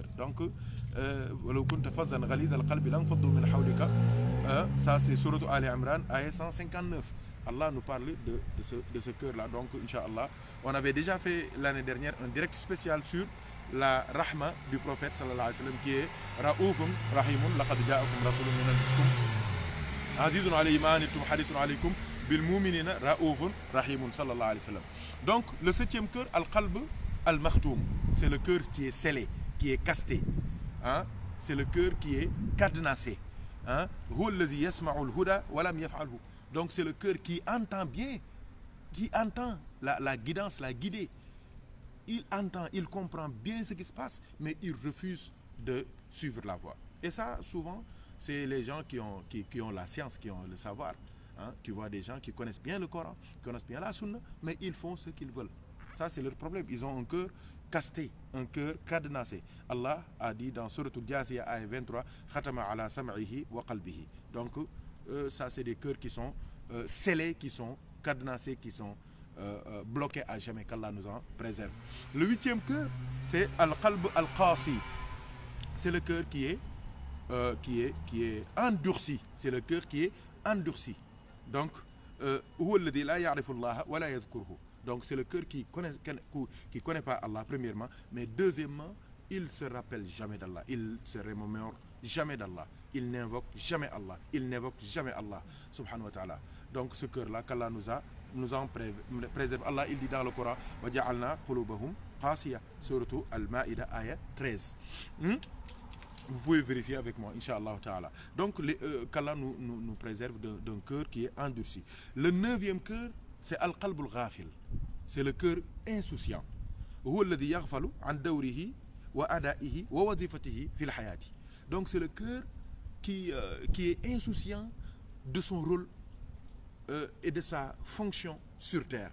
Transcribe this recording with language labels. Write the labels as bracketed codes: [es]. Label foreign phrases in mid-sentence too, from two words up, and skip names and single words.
[fr] Donc, ça c'est Sourate Ali Imran, ayat 159. Allah nous parle de ce cœur-là. Donc, Inch'Allah, on avait déjà fait l'année dernière un direct spécial sur la rahma du prophète [ar] صلى الله عليه وسلم, [fr] qui est [ar] رؤوف رحيم، لقد جاءكم رسول من أنفسكم عزيز عليه ما عنتم حريص عليكم بالمؤمنين رؤوف رحيم صلى الله عليه وسلم. [fr] Donc le 7e cœur, [ar] القلب المختوم, [fr] c'est le cœur qui est scellé, qui est casté. Hein? C'est le cœur qui est cadenassé. Hein? Donc c'est le cœur qui entend bien, qui entend la guidance, la guidée. Il entend, il comprend bien ce qui se passe, mais il refuse de suivre la voie. Et ça, souvent, c'est les gens qui ont la science, qui ont le savoir. Hein? Tu vois des gens qui connaissent bien le Coran, qui connaissent bien la Sunna, mais ils font ce qu'ils veulent. Ça, c'est leur problème. Ils ont un cœur casté, un cœur cadenassé. Allah a dit dans Suratul Jathiyah, ayat 23, [ar] ختم على سمعه وقلبه. [fr] Donc, ça, c'est des cœurs qui sont scellés, qui sont cadenassés, qui sont bloqués à jamais, qu'Allah nous en préserve. Le 8e cœur, c'est [ar] القلب القاسي. [fr] C'est le cœur qui est endurci. C'est le cœur qui est endurci. Donc, donc c'est le cœur qui connaît pas Allah, premièrement, mais deuxièmement, il se rappelle jamais d'Allah, il se remémore jamais d'Allah, il n'invoque jamais Allah, il n'évoque jamais Allah, [ar] سبحانه وتعالى. [fr] Donc ce cœur-là, qu'Allah nous en préserve. Allah, il dit dans le Coran, [ar] وجعلنا قلوبهم قاسية, [fr] surtout Al-Ma'idah, ayat 13. Vous pouvez vérifier avec moi, [ar] إن شاء الله تعالى. [fr] Donc, qu'Allah nous préserve d'un cœur qui est endurci. Le 9e cœur, c'est [ar] القلب الغافل. [fr] C'est le cœur insouciant. Donc, c'est le cœur qui est insouciant de son rôle et de sa fonction sur terre.